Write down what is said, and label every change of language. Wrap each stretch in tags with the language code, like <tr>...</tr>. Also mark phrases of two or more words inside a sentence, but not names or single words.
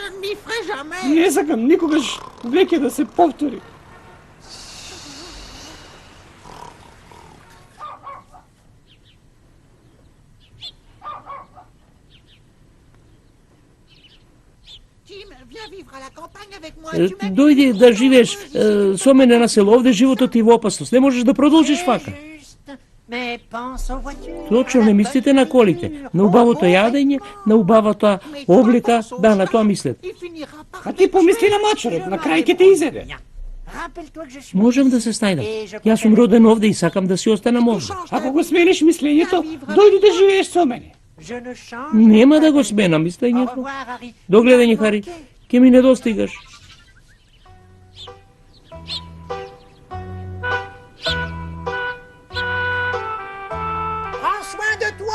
<fr>n'y ferai jamais.</fr> <mk>Не сакам никогаш веќе да се повтори.</mk> <fr>Tim, viens vivre à la campagne avec moi. Tu m'as</fr> <mk>Дојди да живееш со мене на село, овде животот ти во опасност. Не можеш да продолжиш вака.</mk> <fr>juste. Mais pense aux voitures.</fr> <mk>Точно не мислите на колите, на убавото јадење, на убавата облика, да, на тоа мислете.</mk> <fr>Il finira par</fr> <mk>А ти помисли на мачерот, на крај ќе те изеде.</mk> <fr>Rappelle-toi que je suis.</fr> <mk>Можам да се снајдам. Јас сум роден овде и сакам да си останам овде. Ако го смениш мислењето, дојди да живееш со мене.</mk> <fr>Je ne change.</fr> <mk>Нема да го сменам</mk> <fr>Au</fr> <mk>мислењето.</mk> <fr>revoir, Harry.</fr> <mk>Догледање, Хари. Ке ми недостигаш.</mk> <fr>Prends soin de toi.</fr>